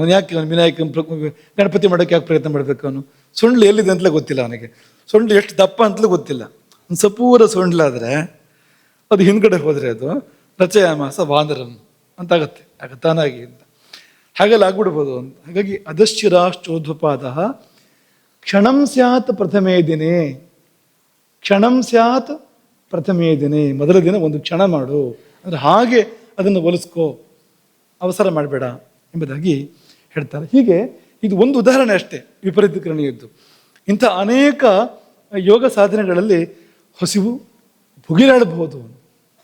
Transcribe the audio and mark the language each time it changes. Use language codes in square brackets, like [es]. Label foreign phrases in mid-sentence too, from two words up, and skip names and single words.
[kn] ಅವನು ಯಾಕೆ ವಿನಾಯಕ ಗಣಪತಿ ಮಾಡೋಕ್ಕೆ ಯಾಕೆ ಪ್ರಯತ್ನ ಮಾಡಬೇಕು ಅವನು? ಸೊಂಡ್ಲು ಎಲ್ಲಿದೆ ಅಂತಲೇ ಗೊತ್ತಿಲ್ಲ ಅವನಿಗೆ. ಸೊಂಡ್ಲು ಎಷ್ಟು ದಪ್ಪ ಅಂತಲೂ ಗೊತ್ತಿಲ್ಲ. ಒಂದು ಸಪೂರ ಸೊಂಡ್ಲಾದರೆ ಅದು ಹಿಂದ್ಗಡೆ ಹೋದರೆ ಅದು [sa] ರಚಯಾಮಾಸ ವಾನರಂ [kn] ಅಂತಾಗತ್ತೆ, ಆಗ ತಾನಾಗಿ ಅಂತ. ಹಾಗೆಲ್ಲ ಆಗ್ಬಿಡ್ಬೋದು ಅಂತ. ಹಾಗಾಗಿ [sa] ಅಧಶ್ಚಿರಾಶ್ಚೋಧ್ವಪಾದ ಕ್ಷಣಂ ಸ್ಯಾತ್ ಪ್ರಥಮೇ ದಿನೇ, ಕ್ಷಣಂ ಸ್ಯಾತ್ ಪ್ರಥಮೇ ದಿನೇ, [kn] ಮೊದಲ ದಿನ ಒಂದು ಕ್ಷಣ ಮಾಡು, ಅಂದರೆ ಹಾಗೆ ಅದನ್ನು ಒಲಿಸ್ಕೋ, ಅವಸರ ಮಾಡಬೇಡ ಎಂಬುದಾಗಿ ಹೇಳ್ತಾರೆ. ಹೀಗೆ ಇದು ಒಂದು ಉದಾಹರಣೆ ಅಷ್ಟೇ ವಿಪರೀತ ಕರಣಿಯದ್ದು. ಇಂಥ ಅನೇಕ ಯೋಗ ಸಾಧನೆಗಳಲ್ಲಿ ಹಸಿವು ಭುಗಿಲಾಡಬಹುದು.